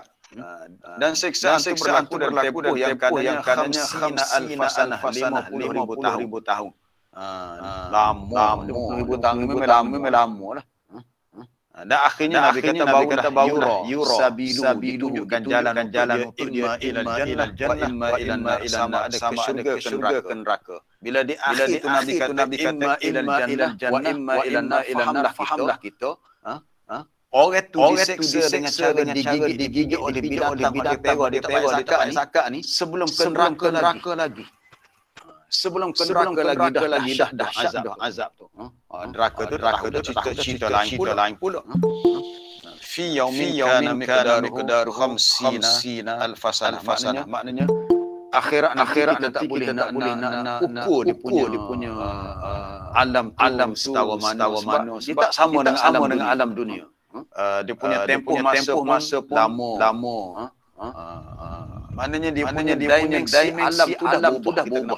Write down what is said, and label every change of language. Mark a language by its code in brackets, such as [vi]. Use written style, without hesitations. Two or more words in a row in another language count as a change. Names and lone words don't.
[ms] Dan siksaan itu berlaku dalam tempoh yang kadangnya 50,000 tahun. Lama 50,000 tahun memang lama lah. Dan akhirnya Nabi kata baulah sabilu ditunjukkan jalan [ar] إما إلى الجنة وإما إلى النار, [ms] sama ada ke syurga ke neraka. Bila di akhir tu Nabi kata [ar] إلى الجنة وإما إلى النار, [ms] fahamlah kita orang tu diseksa dengan cara digigit oleh binatang dia tak bayar zakat ni sebelum ke neraka lagi. Sebelum ke neraka lagi dah azab tu. Neraka tu cerita lain pula. [ar] في يوم كان مقداره 50 ألف سنة. [ms] Maknanya akhirat kita tak boleh nak ukur dia punya alam setawa mana. Dia tak sama dengan alam dunia. Dia punya tempoh masa pun lama. Maknanya dia punya dimensi alam tu dah berubah.